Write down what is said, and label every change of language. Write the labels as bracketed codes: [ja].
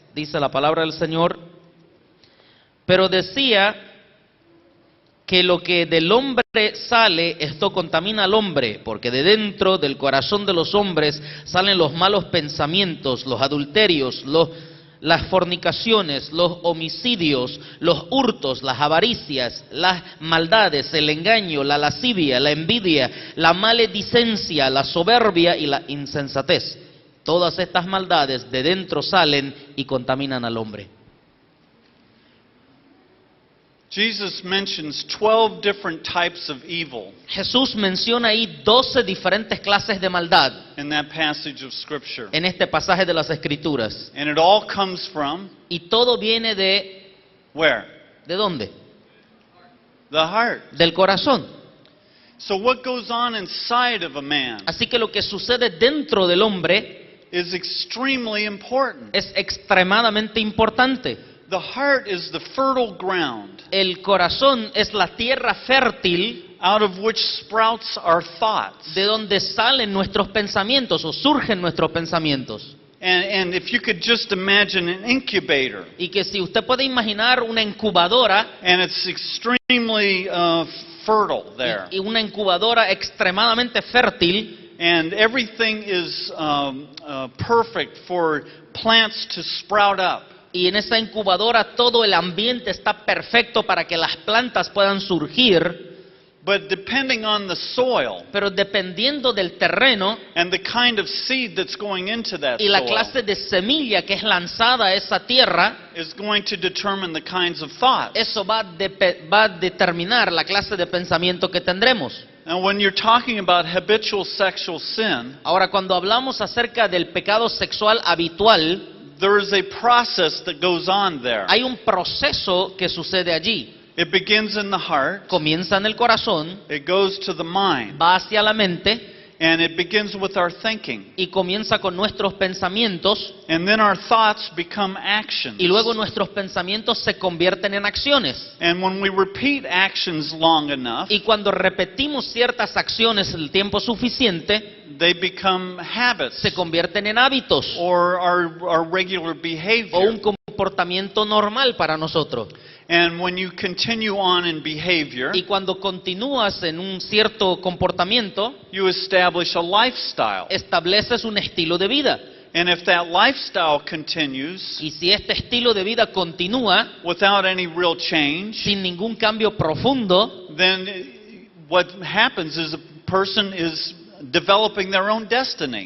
[es] dice la palabra del Señor, pero decía que lo que del hombre sale, esto contamina al hombre, porque de dentro del corazón de los hombres salen los malos pensamientos, los adulterios, las fornicaciones, los homicidios, los hurtos, las avaricias, las maldades, el engaño, la lascivia, la envidia, la maledicencia, la soberbia y la insensatez. Todas estas maldades de dentro salen y contaminan al hombre. [en] Jesus mentions 12 different types of evil [es] Jesús menciona ahí 12 diferentes clases de maldad [en] in that passage of Scripture. [es] en este pasaje de las Escrituras. [en] And it all comes from [es] Y todo viene [en] where? [es] ¿de dónde? [en] The heart. [es] Del corazón. [en] So what goes on inside of a man [es] Así que lo que sucede dentro del hombre [en] is extremely important. [es] es extremadamente importante. [en] The heart is the fertile ground [es] El corazón es la tierra fértil [en] out of which sprouts our thoughts. [es] de donde salen nuestros pensamientos o surgen nuestros pensamientos. [en] And if you could just imagine an incubator, [es] Y que si usted puede imaginar una incubadora [en] and it's extremely fertile there, [es] y una incubadora extremadamente fértil, [en] and everything is perfect for plants to sprout up. [es] y en esa incubadora todo el ambiente está perfecto para que las plantas puedan surgir, [en] But depending on the soil [es] pero dependiendo del terreno [en] and the kind of seed that's going into that [es] y la [en] soil [es] clase de semilla que es lanzada a esa tierra, [en] is going to determine the kinds of thoughts. [es] eso va a determinar la clase de pensamiento que tendremos. [en] And when you're talking about habitual sexual sin, [es] Ahora, cuando hablamos acerca del pecado sexual habitual, [en] there is a process that goes on there. [es] hay un proceso que sucede allí. [en] It begins in the heart, [es] Comienza en el corazón, [en] it goes to the mind, [es] va hacia la mente [en] and it begins with our thinking. [es] y comienza con nuestros pensamientos, [en] And then our thoughts become actions. [es] y luego nuestros pensamientos se convierten en acciones. [en] And when we repeat actions long enough, [es] Y cuando repetimos ciertas acciones el tiempo suficiente, [en] they become habits [es] se convierten en hábitos [en] or our regular [es] o un [en] behavior. [es] comportamiento normal para nosotros. [en] And when you continue on in behavior, [es] Y cuando continúas en un cierto comportamiento, [en] you establish a lifestyle. [es] estableces un estilo de vida. [en] And if that lifestyle continues [es] Y si este estilo de vida continúa [en] without any real change, [es] sin ningún cambio profundo, [en] then what happens is a person is developing their own destiny.